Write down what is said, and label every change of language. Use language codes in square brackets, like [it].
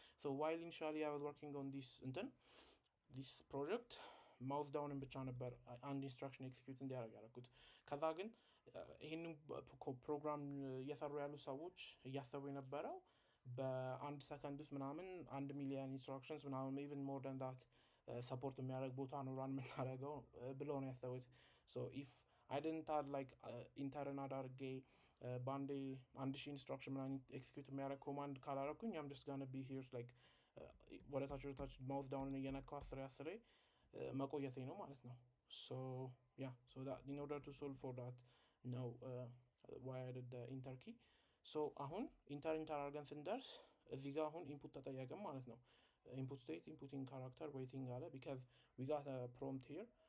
[en] so while initially I was working on this project ማውስ ዳውንን ብቻ ነበር አንድ ኢንስትራክሽን ኤክሲኪዩት እንዲያደርግ ያደረኩት. [am] ከዛ ግን ይህንን ፕሮግራም እየሰሩ ያሉ ሰዎች እያሰቡ የነበረው በአንድ ሰከንድ ውስጥ ምናምን 1 ሚሊዮን ኢንስትራክሽንስ ምናምን even more than that ሰፖርት የሚያደርግ ቦታ ነው ራን የምናደርገው ብለው ነው ያሰቡት. so if I didn't add ኢንተርን አዳርጌ በአንዴ 1000 ኢንስትራክሽን ምናምን ኤክሲኪዩት የሚያደርግ ኮማንድ ካላረኩኝ I'm just gonna be here ወደታች ማውስ ዳውንን እየነካው 10 መቆየቴ ነው ማለት ነው. [en] so yeah, so that in order to solve for that now why I did the enter key. [am] so አሁን ኢንተር አድርገን ስንደርስ እዚህ ጋር አሁን ኢንፑት ተጠየቅን ማለት ነው. [en] input state inputting character waiting አለ because we got a prompt here.